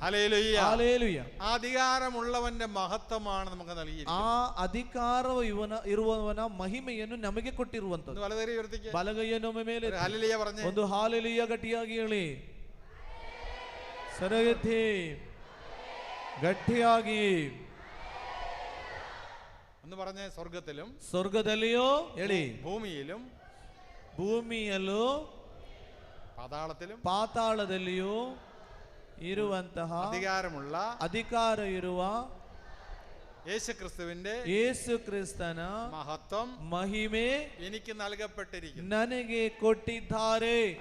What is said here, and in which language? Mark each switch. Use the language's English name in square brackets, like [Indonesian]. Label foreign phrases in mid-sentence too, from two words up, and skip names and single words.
[Malayalam] ഹല്ലേലൂയ, ഹല്ലേലൂയ. അധികാരമുള്ളവന്റെ മഹത്വമാണ് നമുക്ക് നൽകിയിരിക്കുന്നത്. [Kannada] ಆ ಅಧಿಕಾರವು ಇರುವವನ ಮಹಿಮೆಯನ್ನು ನಮಗೆ ಕೊಟ್ಟಿರುವಂತದ್ದು. ಬಲಗೈಯನ್ನು ಮೇಲೆ [Malayalam] ഹല്ലേലൂയ പറഞ്ഞേ, [Kannada] ಒಂದು ಹಾಲೆಲೂಯ ಗಟ್ಟಿಯಾಗಿ ಹೇಳಿ. ಸರಗತಿ ಗಟ್ಟಿಯಾಗಿ [Malayalam] എന്ന് പറഞ്ഞ [Kannada] സ്വർഗದಲ್ಲಿಯೋ ಹೇಳಿ, ಭೂಮಿಯಲ್ಲೂ ಪಾತಾಳದಲ್ಲಿಯೂ ಇರುವಂತಹ ಅಧಿಕಾರ ಇರುವ ಯೇಸು ಕ್ರಿಸ್ತನ ಮಹಿಮೆ ನನಗೆ ಕೊಟ್ಟಿದ್ದಾರೆ.